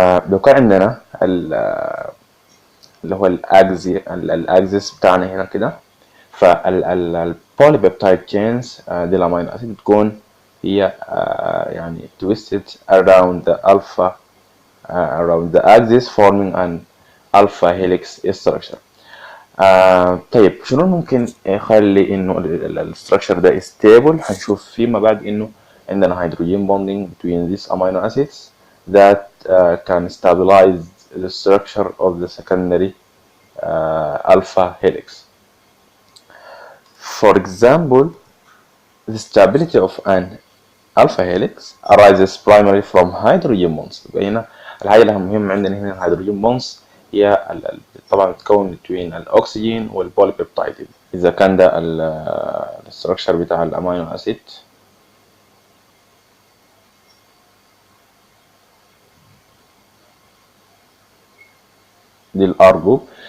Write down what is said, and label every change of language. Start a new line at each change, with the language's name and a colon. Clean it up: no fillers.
Arabic: لو كان عندنا اللي هو الاكسس بتاعنا هنا كده، فالبوليبيبتايد تشينز دي الامينو اسيد بتكون هي يعني
English: twisted around the alpha around the axis forming an alpha helix structure.
Arabic: طيب, شنو ممكن يخلي انه الستراكشر ده
English: stable؟
Arabic: هنشوف فيما بعد انه عندنا هيدروجين
English: bonding between these amino acids that can stabilize the structure of the secondary alpha helix. For example, the stability of an alpha helix arises primarily from hydrogen bonds.
Arabic: يبقى هنا الحاجة اللي مهمة عندنا هنا الهيدروجين bonds هي طبعا بتكون between الأكسجين والبوليبيبتايد. إذا كان ده الستراكشر بتاع الأمينو أسيد، دي الار جروب.